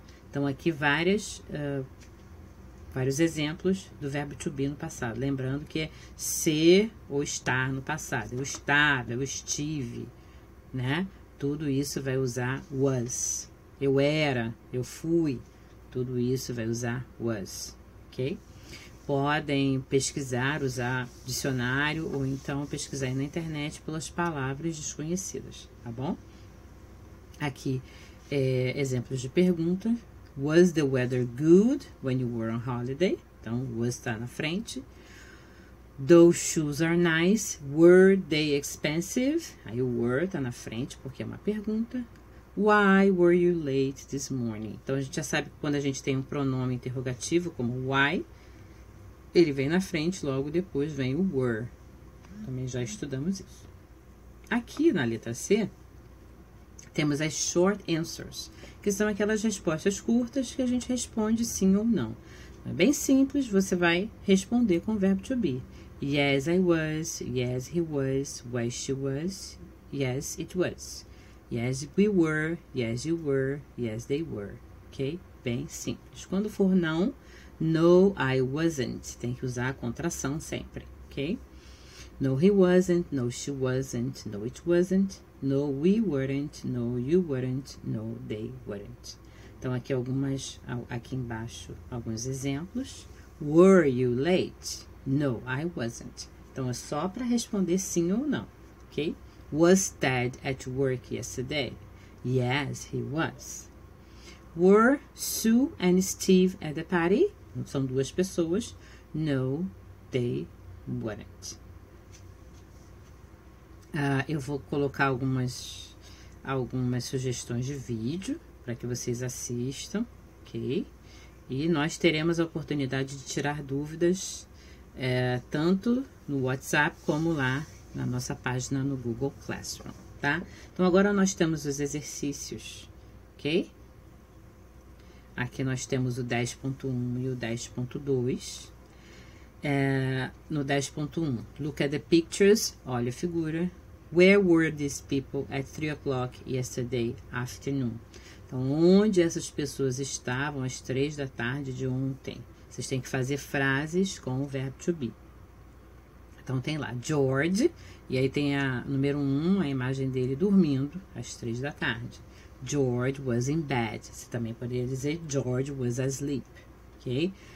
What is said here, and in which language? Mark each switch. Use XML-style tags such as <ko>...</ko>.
<pt>Então, aqui vários exemplos do verbo to be no passado. Lembrando que é ser ou estar no passado. Eu estava, eu estive, né? Tudo isso vai usar was. Eu era, eu fui. Tudo isso vai usar was, ok? Podem pesquisar, usar dicionário ou então pesquisar aí na internet pelas palavras desconhecidas, tá bom? Aqui, exemplos de pergunta.</pt> <en>Was the weather good when you were on holiday?</en> <pt>Então, was está na frente.</pt> <en>Those shoes are nice. Were they expensive?</en> <pt>Aí o were está na frente porque é uma pergunta.</pt> <en>Why were you late this morning?</en> <pt>Então, a gente já sabe que quando a gente tem um pronome interrogativo como why, ele vem na frente, logo depois vem o were. Também já estudamos isso. Aqui na letra C, temos as short answers, que são aquelas respostas curtas que a gente responde sim ou não. É bem simples, você vai responder com o verbo to be.</pt> <en>Yes, I was. Yes, he was. Was, she was. Yes, it was. Yes, we were. Yes, you were. Yes, they were.</en> <pt>Ok? Bem simples. Quando for não,</pt> <en>no, I wasn't.</en> <pt>Tem que usar a contração sempre, ok?</pt> <en>No, he wasn't. No, she wasn't. No, it wasn't. No, we weren't. No, you weren't. No, they weren't.</en> <pt>Então, aqui embaixo, alguns exemplos.</pt> <en>Were you late? No, I wasn't.</en> <pt>Então, é só para responder sim ou não, ok?</pt> <en>Was Dad at work yesterday? Yes, he was. Were Sue and Steve at the party?</en> <pt>São duas pessoas.</pt> <en>No, they weren't.</en> <pt>Eu vou colocar algumas sugestões de vídeo para que vocês assistam, ok? E nós teremos a oportunidade de tirar dúvidas tanto no WhatsApp como lá na nossa página no Google Classroom, tá? Então, agora nós temos os exercícios, ok? Aqui nós temos o 10.1 e o 10.2. No 10.1,</pt> <en>look at the pictures,</en> <pt>olha a figura.</pt> <en>Where were these people at 3 o'clock yesterday afternoon?</en> <pt>Então, onde essas pessoas estavam às 3 da tarde de ontem? Vocês têm que fazer frases com o verbo to be. Então, tem lá George, e aí tem a número 1, a imagem dele dormindo às 3 da tarde.</pt> <en>George was in bed.</en> <pt>Você também poderia dizer</pt> <en>George was asleep, ok?</en>